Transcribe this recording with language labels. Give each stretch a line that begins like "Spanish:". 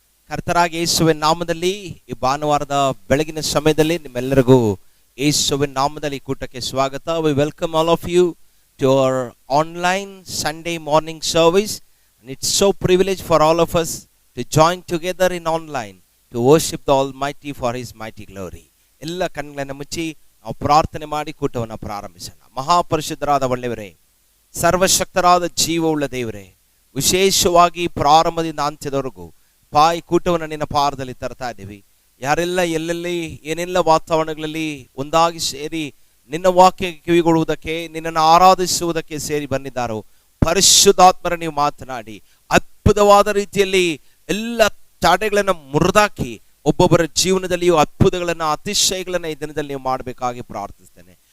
Kannada: ಕರ್ತರಾಗಿ ಯೇಸುವಿನ ನಾಮದಲ್ಲಿ ಈ ಭಾನುವಾರದ ಬೆಳಗಿನ ಸಮಯದಲ್ಲಿ ನಿಮ್ಮೆಲ್ಲರಿಗೂ ಯೇಸುವಿನ ನಾಮದಲ್ಲಿ ಕೂಟಕ್ಕೆ ಸ್ವಾಗತ.
English: We welcome all of you to our online Sunday morning service. And it's so privilege for all of us to join together in online to worship the Almighty for His mighty glory.
Kannada: ಎಲ್ಲ ಕಣ್ಣುಗಳನ್ನು ಮುಚ್ಚಿ ನಾವು ಪ್ರಾರ್ಥನೆ ಮಾಡಿ ಕೂಟವನ್ನು ಪ್ರಾರಂಭಿಸೋಣ. ಮಹಾಪರಿಶುದ್ಧರಾದ ಒಳ್ಳೆಯವರೇ, ಸರ್ವಶಕ್ತರಾದ ಜೀವವುಳ್ಳ ದೇವರೇ, ವಿಶೇಷವಾಗಿ ಪ್ರಾರಂಭದಿಂದ ಅಂತ್ಯದವರೆಗೂ ಈ ಕೂಟವನ್ನು ನಿನ್ನ ಪಾರದಲ್ಲಿ ತರ್ತಾ ಇದ್ದೀವಿ. ಯಾರೆಲ್ಲ ಎಲ್ಲೆಲ್ಲಿ ಏನೆಲ್ಲ ವಾತಾವರಣಗಳಲ್ಲಿ ಒಂದಾಗಿ ಸೇರಿ ನಿನ್ನ ವಾಕ್ಯ ಕಿವಿಗೊಳ್ಳುವುದಕ್ಕೆ, ನಿನ್ನನ್ನು ಆರಾಧಿಸುವುದಕ್ಕೆ ಸೇರಿ ಬಂದಿದ್ದಾರೋ, ಪರಿಶುದ್ಧಾತ್ಮರ ನೀವು ಮಾತನಾಡಿ ಅದ್ಭುತವಾದ ರೀತಿಯಲ್ಲಿ ಎಲ್ಲ ತಡೆಗಳನ್ನು ಮುರಿದಾಕಿ ಒಬ್ಬೊಬ್ಬರ ಜೀವನದಲ್ಲಿಯೂ ಅದ್ಭುತಗಳನ್ನು, ಅತಿಶಯಗಳನ್ನು ಈ ದಿನದಲ್ಲಿ ನೀವು ಮಾಡಬೇಕಾಗಿ ಪ್ರಾರ್ಥಿಸ್ತೇನೆ.